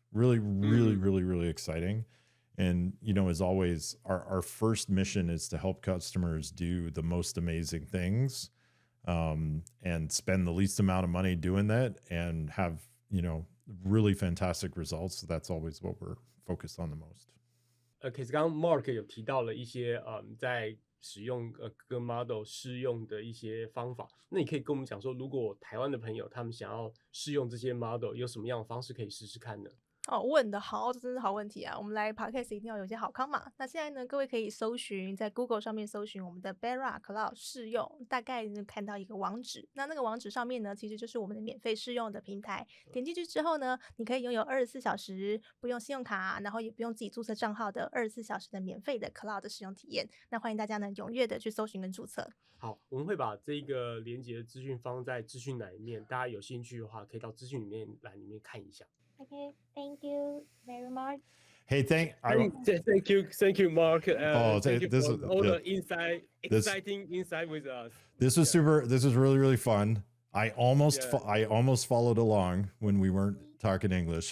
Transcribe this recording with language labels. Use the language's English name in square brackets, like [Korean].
[English] Really, really, really, really exciting. And, as always, our first mission is to help customers do the most amazing things and spend the least amount of money doing that and have, really fantastic results. So that's always what we're focused on the most. [Chinese] 可是刚刚 Mark 有提到了一些在使用各个 model 试用的一些方法，那你可以跟我们讲说，如果台湾的朋友他们想要试用这些 model， 有什么样的方式可以试试看呢？问得好，这真是好问题啊！我们来 Podcast 一定要有一些好康嘛。那现在呢，各位可以搜寻在 Google 上面搜寻我们的 Bedrock Claude 试用，大概能看到一个网址。那个网址上面呢，其实就是我们的免费试用的平台。点进去之后呢，你可以拥有24小时不用信用卡，然后也不用自己注册账号的24小时的免费的 Claude 的使用体验。那欢迎大家呢踊跃的去搜寻跟注册。好，我们会把这个连结的资讯放在资讯栏里面，大家有兴趣的话，可以到资讯栏里面看一下。 [English] Okay, thank you very much. Hey, thank you, Mark. Thank you for all the exciting insight with us. This was super. This was really, really fun. I almost followed along when we weren't talking English.